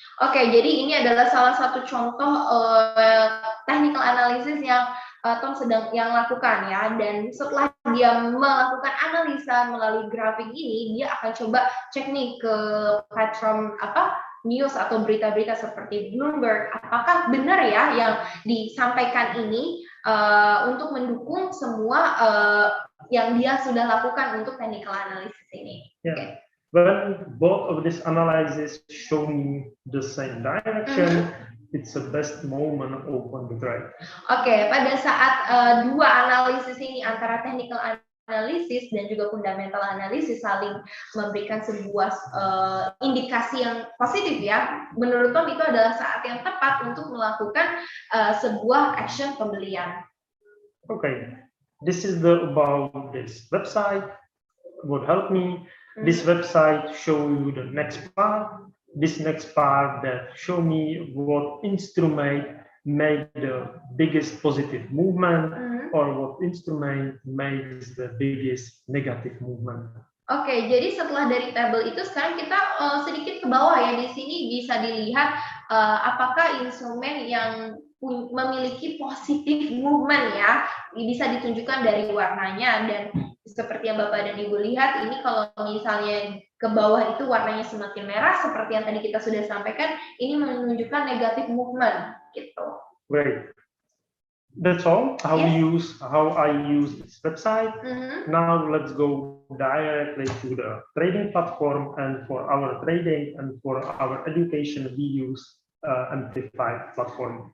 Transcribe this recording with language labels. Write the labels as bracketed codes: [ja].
[id] Oke, jadi ini adalah salah satu contoh technical analysis yang Tom sedang lakukan ya, dan setelah dia melakukan analisa melalui grafik ini, dia akan coba cek nih ke platform news atau berita-berita seperti Bloomberg, apakah benar ya yang disampaikan ini untuk mendukung semua yang dia sudah lakukan untuk technical analysis ini. [en] Yeah. Okay. When both of these analyses show me the same direction, it's the best moment open the trade. [id] Oke, pada saat dua analisis ini antara technical analysis dan juga fundamental analysis saling memberikan sebuah indikasi yang positif ya, menurut Tom itu adalah saat yang tepat untuk melakukan sebuah action pembelian. [en] Okay, this is about this website would help me. This website show you the next part. This next part that show me what instrument made the biggest positive movement or what instrument makes the biggest negative movement. [id] Oke, jadi setelah dari tabel itu sekarang kita sedikit ke bawah ya. Di sini bisa dilihat apakah instrumen yang memiliki positif movement ya, bisa ditunjukkan dari warnanya, dan seperti yang Bapak dan Ibu lihat ini kalau misalnya ke bawah itu warnanya semakin merah seperti yang tadi kita sudah sampaikan, ini menunjukkan negatif movement gitu. [en] Great. That's all how I use this website. Now let's go directly to the trading platform, and for our trading and for our education we use Amplify platform.